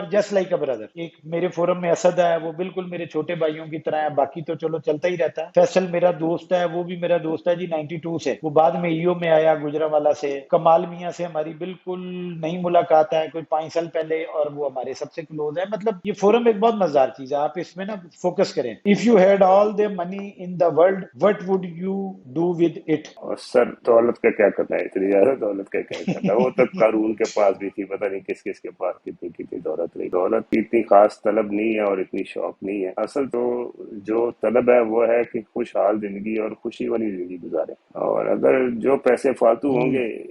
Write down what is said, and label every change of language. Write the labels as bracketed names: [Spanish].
[Urdu] اور [English] just like a brother, [Urdu] ایک میرے فورم میں اسد ہے, وہ بالکل میرے چھوٹے بھائیوں کی طرح ہے, باقی تو چلو چلتا ہی رہتا ہے. فیصل میرا دوست ہے, وہ بھی میرا دوست ہے جی 92 سے, وہ بعد میں ایو میں آیا گجرانوالہ سے. کمال میاں سے ہماری بالکل نئی ملاقات ہے کوئی 5 سال پہلے, اور وہ ہمارے سب سے کلوز ہے. مطلب یہ فورم ایک بہت مزدار چیز ہے, آپ اس میں نا فوکس کریں. [English] If you had all the money in the world, what would you do with it? [Urdu] اور سر دولت کا کیا کرنا ہے, اتنی زیادہ دولت کا کیا کرنا ہے. وہ تو قارون کے پاس بھی تھی, پتہ نہیں کس کس کے پاس کتنی کتنی دولت رہی. دولت کی اتنی خاص طلب نہیں ہے اور اتنی شوق نہیں ہے. اصل تو جو طلب ہے وہ ہے کہ خوشحال زندگی اور خوشی والی زندگی گزارے. اور اگر جو پیسے فالتو ہوں گے